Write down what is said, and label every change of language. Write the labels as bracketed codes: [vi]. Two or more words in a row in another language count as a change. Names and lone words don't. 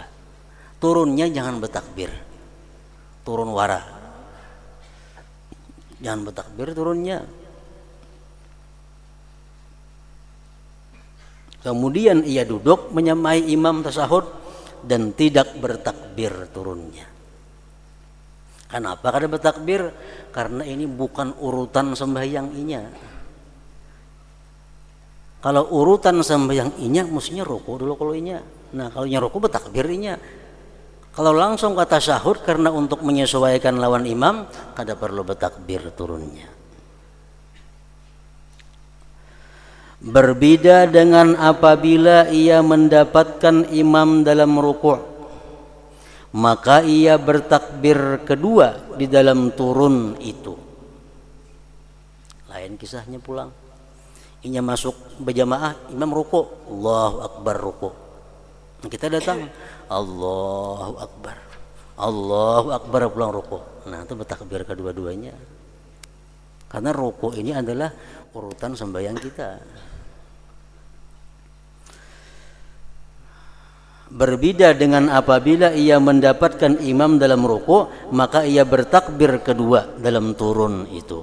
[id] Turunnya jangan bertakbir, turun wara, jangan bertakbir turunnya. Kemudian ia duduk menyamai imam tasyahud dan tidak bertakbir turunnya. Kenapa kada bertakbir? Karena ini bukan urutan sembahyang inya. Kalau urutan sembahyang inya mestinya ruku dulu kalau inya. [bjn] Nah, kalau inya ruku bertakbir inya. [id] Kalau langsung ke tasyahud karena untuk menyesuaikan lawan imam, kada perlu bertakbir turunnya. Berbeda dengan apabila ia mendapatkan imam dalam ruku', maka ia bertakbir kedua di dalam turun itu. [bjn] Lain kisahnya pulang. Inya masuk berjamaah, [id] imam ruku', [ar] الله أكبر [id] ruku'. Kita datang, [ar] الله أكبر، الله أكبر [bjn] pulang ruku'. [id] Nah, itu bertakbir kedua-duanya. Karena ruku' ini adalah urutan sembahyang kita. Berbeda dengan apabila ia mendapatkan imam dalam ruku', maka ia bertakbir kedua dalam turun itu.